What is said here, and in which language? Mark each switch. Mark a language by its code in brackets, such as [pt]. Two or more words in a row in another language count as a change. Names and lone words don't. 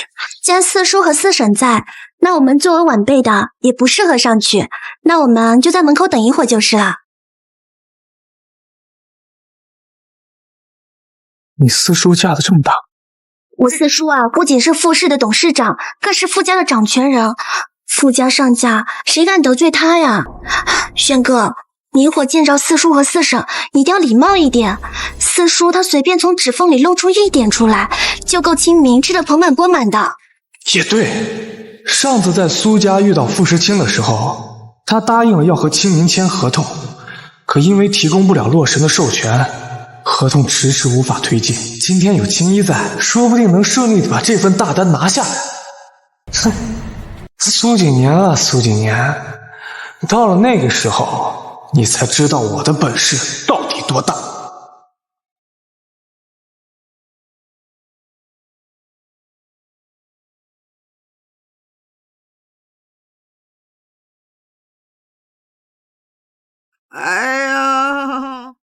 [zh] 既然四叔和四嬸在，那我們作為晚輩的也不適合上去，那我們就在門口等一會兒就是了。你四叔架子這麼大？我四叔啊，不僅是傅氏的董事長，更是傅家的掌權人。傅家上架，誰敢得罪他呀？軒哥，你一會兒見着四叔和四嬸，一定要禮貌一點。四叔他隨便從指縫裡露出一點出來，就夠清明吃得盆滿缽滿的。也對，上次在蘇家遇到傅時清的時候，他答應了要和清明簽合同，可因為提供不了洛神的授權，合同遲遲無法推進。今天有青衣在，說不定能順利的把這份大單拿下來。哼，蘇景年啊，蘇景年，到了那個時候，你才知道我的本事到底多大。哎呀！